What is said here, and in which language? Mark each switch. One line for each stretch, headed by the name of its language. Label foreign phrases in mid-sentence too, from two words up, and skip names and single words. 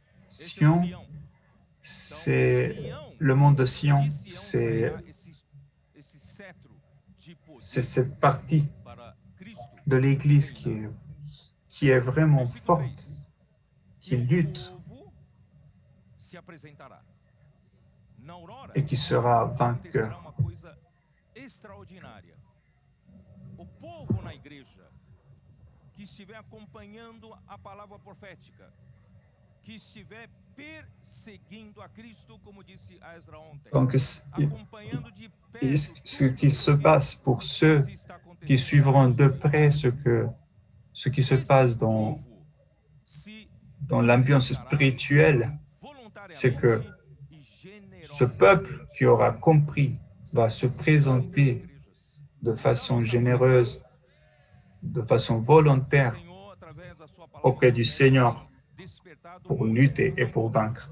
French: Sion, c'est le monde de Sion, c'est C'est cette partie de l'Église qui est vraiment forte, qui lutte et qui sera vainqueur.
Portuguese: O povo na igreja que estiver acompanhando a palavra profética, que estiver perseguindo a Cristo, como disse Ezra ontem,
French: Donc,
Portuguese: acompanhando de
French: et
Portuguese: perto
French: ce qui se passe pour ceux qui suivront de près ce qui se passe dans l'ambiance spirituelle, c'est que ce peuple qui aura compris va se présenter de façon généreuse, de façon volontaire auprès du Seigneur pour lutter et pour vaincre.